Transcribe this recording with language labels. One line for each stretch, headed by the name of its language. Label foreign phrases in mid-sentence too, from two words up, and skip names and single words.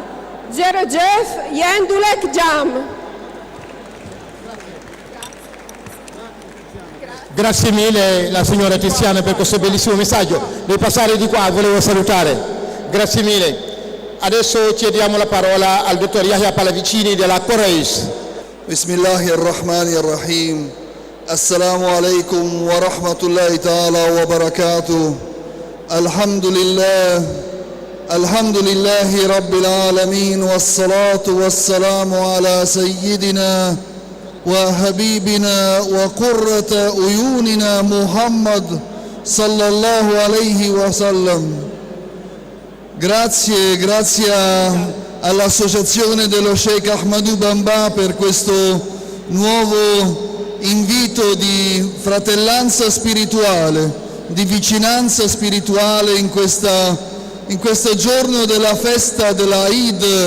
Wolof: Jerejef Yendulek Jam.
Italian: Grazie mille la signora Tiziana per questo bellissimo messaggio. Devo passare di qua, volevo salutare. Grazie mille. Adesso chiediamo la parola al dottor Yahya Pallavicini della Coreis.
Arabic: بسم الله الرحمن الرحيم. السلام عليكم ورحمة الله تعالى وبركاته. الحمد لله رب العالمين والصلاة والسلام على سيدنا وحبيبنا وقرة عيوننا محمد صلى الله عليه وسلم.
Italian: Grazie all'associazione dello Sheikh Ahmadou Bamba per questo nuovo invito di fratellanza spirituale, di vicinanza spirituale in questo giorno della festa della Eid.